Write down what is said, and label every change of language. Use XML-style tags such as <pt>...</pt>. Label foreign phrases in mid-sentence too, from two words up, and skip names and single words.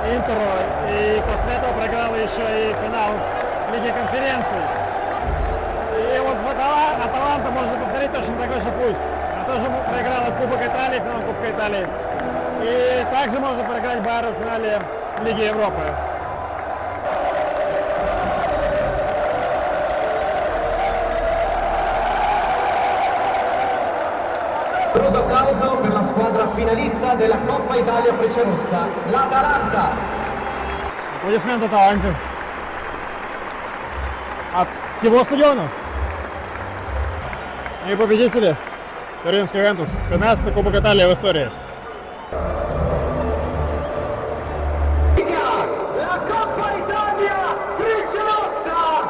<ru>Интеру, и после этого проиграла еще и финал Лиги конференций. И вот в Аталанта можно повторить точно такой же путь. Она тоже проиграла Кубок Италии, финал Кубка Италии. И также можно проиграть Байеру в финале Лиги Европы.</ru> <it>Un applauso per la squadra finalista della Coppa Italia Frecciarossa, l'Atalanta.</it> <ru>Аплодисменты Аталанте от всего стадиона. И победители Туринский Ювентус. 15-й Кубок Италии в истории. La Coppa Italia Frecciarossa.</ru>